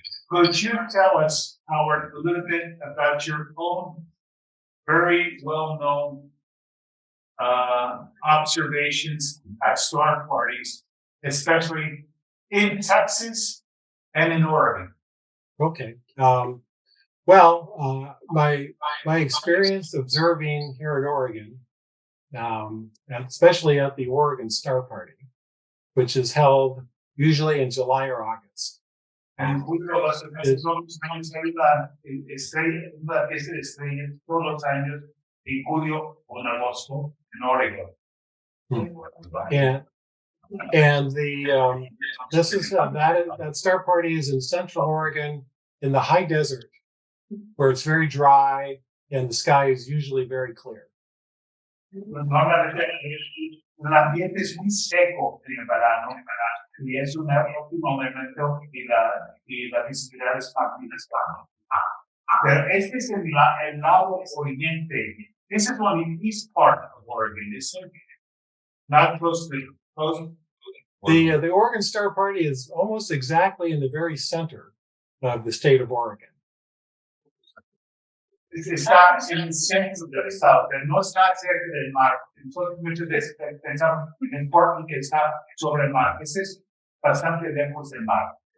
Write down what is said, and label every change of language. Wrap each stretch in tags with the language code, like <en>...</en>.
<en>Could you tell us, Howard, a little bit about your own very well-known observations at storm parties, especially in Texas and in Oregon? Okay. My experience observing here in Oregon, and especially at the Oregon Star Party, which is held usually in July or August.</en> <es>En julio las estrellas hay la estrella, una fiesta de estrellas todos los años en julio o en agosto en Oregon.</es> <en>And the this is that Star Party is in Central Oregon in the high desert, where it's very dry and the sky is usually very clear.</en> <es>Normalmente el ambiente es muy seco en el verano y es un óptimo momento y la visibilidad es magnífica. Pero este es el lado oriente.</es> <en>This is on the east part of Oregon, isn't it? Not close to The Oregon Star Party is almost exactly in the very center of the state of Oregon.</en> <es>Está en el centro del estado, pero no está cerca del mar. Entonces, muchas veces pensamos en Portland que está sobre el mar. Ese es bastante lejos del mar.</es>